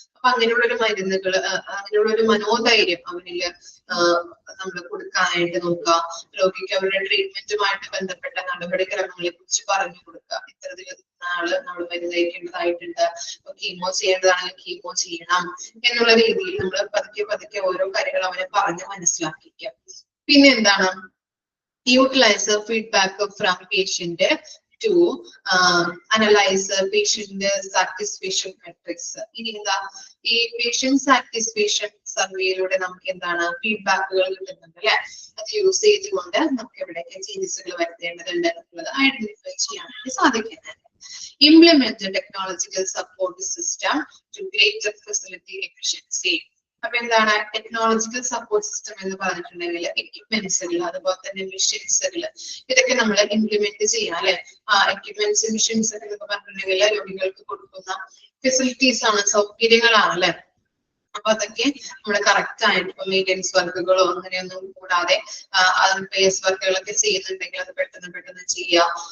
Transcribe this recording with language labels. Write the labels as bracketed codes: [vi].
[ml] അപ്പൊ അങ്ങനെയുള്ളൊരു മരുന്നുകൾ, അങ്ങനെയുള്ളൊരു മനോധൈര്യം അവനില് നമ്മൾ കൊടുക്കാനായിട്ട് നോക്കുക. രോഗിക്ക് അവരുടെ ട്രീറ്റ്മെന്റുമായിട്ട് ബന്ധപ്പെട്ട നടപടിക്രമങ്ങളെ കുറിച്ച് പറഞ്ഞു കൊടുക്കുക. ഇത്തരത്തിൽ നാള് നമ്മൾ മരുന്ന് കഴിക്കേണ്ടതായിട്ടുണ്ട്, കീമോ ചെയ്യേണ്ടതാണെങ്കിൽ കീമോ ചെയ്യണം എന്നുള്ള രീതിയിൽ നമ്മൾ പതുക്കെ പതുക്കെ ഓരോ കാര്യങ്ങൾ അവനെ പറഞ്ഞ് മനസ്സിലാക്കിക്കുക. പിന്നെ എന്താണ്, [en] utilize feedback from patient to analyze patient satisfaction metrics. [ml] ഇനി എന്താ, ഈ പേഷ്യന്റ് സാറ്റിസ്ഫാക്ഷൻ സർവേയിലൂടെ നമുക്ക് എന്താണ് ഫീഡ്ബാക്കുകൾ കിട്ടുന്നുണ്ട് അല്ലെ, അത് യൂസ് ചെയ്തുകൊണ്ട് നമുക്ക് എവിടെയൊക്കെ ചേഞ്ചസുകൾ വരുത്തേണ്ടതുണ്ട് എന്നുള്ളത് ഐഡന്റിഫൈ ചെയ്യാനായിട്ട് സാധിക്കുന്നത്. [en] Implement the technological support system to greater facility efficiency. [ml] അപ്പൊ എന്താണ് ടെക്നോളജിക്കൽ സപ്പോർട്ട് സിസ്റ്റം എന്ന് പറഞ്ഞിട്ടുണ്ടെങ്കിൽ എക്യുപ്മെന്റ്സുകൾ, അതുപോലെ തന്നെ മെഷീൻസുകൾ, ഇതൊക്കെ നമ്മൾ ഇംപ്ലിമെന്റ് ചെയ്യാം അല്ലെ. എക്യുപ്മെന്റ്സ് മെഷീൻസ് എന്നൊക്കെ പറഞ്ഞിട്ടുണ്ടെങ്കിൽ രോഗികൾക്ക് കൊടുക്കുന്ന ഫെസിലിറ്റീസ് ആണ്, സൗകര്യങ്ങളാണ് അല്ലെ. അപ്പൊ അതൊക്കെ നമ്മുടെ കറക്റ്റ് ആയിട്ട് ഇപ്പൊ മെയിൻ്റെനൻസ് വർക്കുകളോ അങ്ങനെയൊന്നും കൂടാതെ പേസ് വർക്കുകളൊക്കെ ചെയ്യുന്നുണ്ടെങ്കിൽ അത് പെട്ടെന്ന് ചെയ്യുക.